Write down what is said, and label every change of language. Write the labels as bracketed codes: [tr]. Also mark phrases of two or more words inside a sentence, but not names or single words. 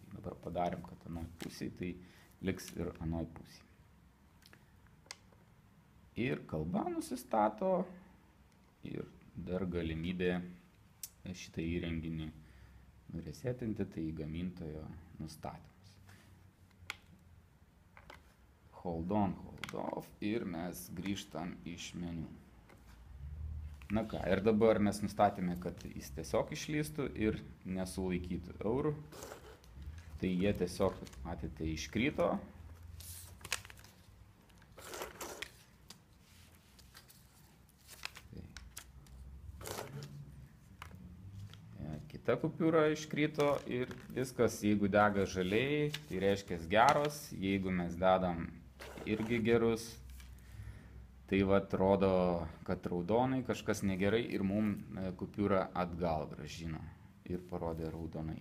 [lt] Dabar padarėm, kad anoj pusėj, tai liks ir anoj pusėj. Ir kalba nusistato ir dar galimybė šitą įrenginį nuresetinti, tai gamintojo nustatymas. [en] Hold on. End of [lt] ir mes grįžtam iš meniu. Na ką, ir dabar mes nustatėme, kad jis tiesiog išlystų ir nesulaikytų eurų. Tai jie tiesiog, matėte, iškrito. Kita kupiūra iškrito ir viskas, jeigu dega žaliai, tai reiškia geros, jeigu mes dedam irgi gerus, tai vat rodo, kad raudonai kažkas negerai ir mum kupiūrą atgal grąžino ir parodė raudonai.